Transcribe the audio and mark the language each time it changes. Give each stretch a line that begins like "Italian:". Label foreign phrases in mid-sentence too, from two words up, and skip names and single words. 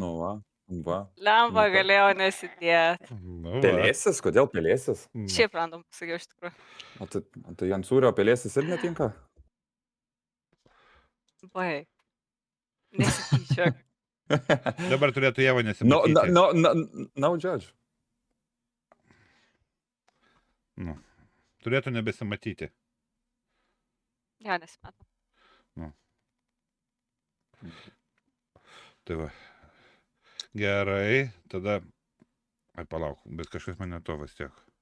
Lithuanian: Nu, va. Lemba Nu, ką? galėjo nesidėti. Nu, va. Pelėsis? Kodėl pelėsis? Šiaip random pasakiau iš tikrųjų. O tai ant sūrio pelėsis ir netinka? Bai. Nesityčiok. Dabar turėtų Ieva No, nesimatyti.
English: no judge.
Lithuanian: Nu, turėtų nebesimatyti. Jo, nesimetu. Tai va. Gerai, tada... Ai, palauk, bet kažkas mane to vis tiek.